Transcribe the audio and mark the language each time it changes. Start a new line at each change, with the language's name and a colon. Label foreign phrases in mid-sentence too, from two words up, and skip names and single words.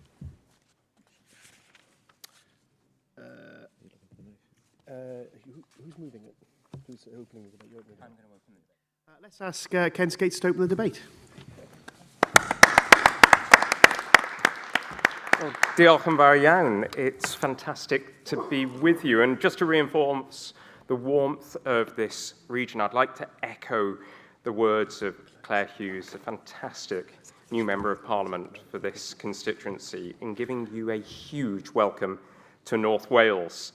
English: Who's moving it? Who's opening the debate? I'm going to open it. Let's ask Ken Skates to open the debate. Well,
Welsh: diolch yn fawr iawn.
English: It's fantastic to be with you. And just to reinforce the warmth of this region, I'd like to echo the words of Claire Hughes, a fantastic new Member of Parliament for this constituency, in giving you a huge welcome to North Wales.